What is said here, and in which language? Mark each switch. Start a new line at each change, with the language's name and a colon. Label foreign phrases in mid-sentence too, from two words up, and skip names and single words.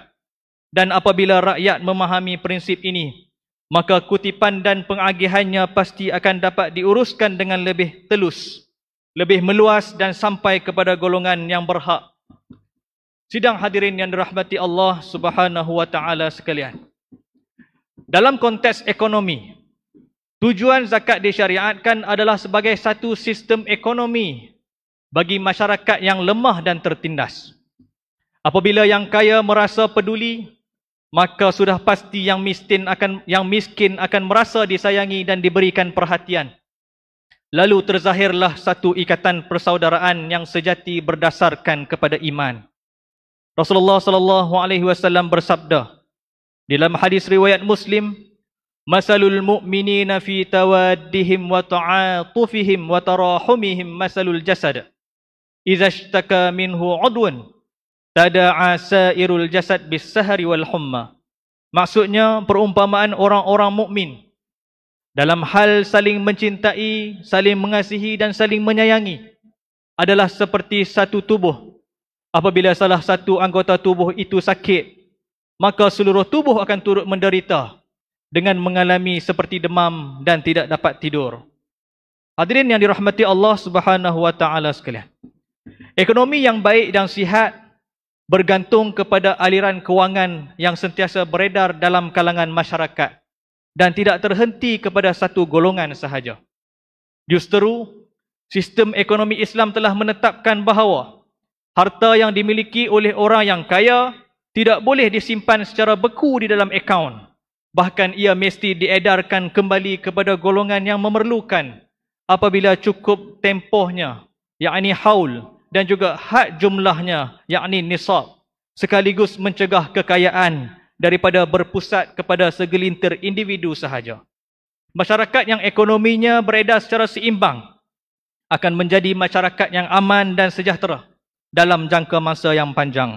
Malay: Dan apabila rakyat memahami prinsip ini, maka kutipan dan pengagihannya pasti akan dapat diuruskan dengan lebih telus, lebih meluas dan sampai kepada golongan yang berhak. Sidang hadirin yang dirahmati Allah
Arabic: سبحانه وتعالى
Malay: sekalian. Dalam konteks ekonomi, tujuan zakat disyariatkan adalah sebagai satu sistem ekonomi bagi masyarakat yang lemah dan tertindas. Apabila yang kaya merasa peduli, maka sudah pasti yang miskin akan merasa disayangi dan diberikan perhatian. Lalu terzahirlah satu ikatan persaudaraan yang sejati berdasarkan kepada iman. Rasulullah
Arabic: صلى الله عليه وسلم
Malay: bersabda dalam hadis riwayat Muslim,
Arabic: "مثل المؤمنين في توادهم وتعاطفهم وتراحمهم مثل الجسد. إذا اشتكى منه عضو تداعى سائر الجسد بالسهر والحمى."
Malay: Maksudnya, perumpamaan orang-orang mukmin dalam hal saling mencintai, saling mengasihi dan saling menyayangi adalah seperti satu tubuh. Apabila salah satu anggota tubuh itu sakit, maka seluruh tubuh akan turut menderita dengan mengalami seperti demam dan tidak dapat tidur. Hadirin yang dirahmati Allah
Arabic: سبحانه وتعالى
Malay: sekalian. Ekonomi yang baik dan sihat bergantung kepada aliran kewangan yang sentiasa beredar dalam kalangan masyarakat dan tidak terhenti kepada satu golongan sahaja. Justru, sistem ekonomi Islam telah menetapkan bahawa harta yang dimiliki oleh orang yang kaya tidak boleh disimpan secara beku di dalam akaun. Bahkan ia mesti diedarkan kembali kepada golongan yang memerlukan apabila cukup tempohnya, yakni haul, dan juga had jumlahnya, yakni nisab, sekaligus mencegah kekayaan daripada berpusat kepada segelintir individu sahaja. Masyarakat yang ekonominya beredar secara seimbang akan menjadi masyarakat yang aman dan sejahtera dalam jangka masa yang panjang.